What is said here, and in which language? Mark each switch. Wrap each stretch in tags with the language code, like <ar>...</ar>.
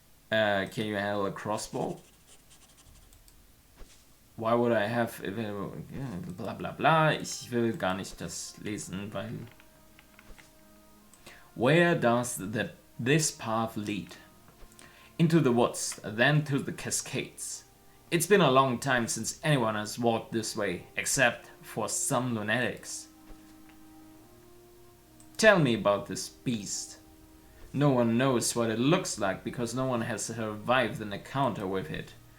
<en>Can you handle a crossbow? Why would I have bla bla bla?</en> <de>Ich will gar nicht das lesen, weil.</de> <en>Where does this path lead? Into the woods, then to the cascades. It's been a long time since anyone has walked this way, except for some lunatics. Tell me about this beast. No one knows what it looks like because no one has survived an encounter with it.</en>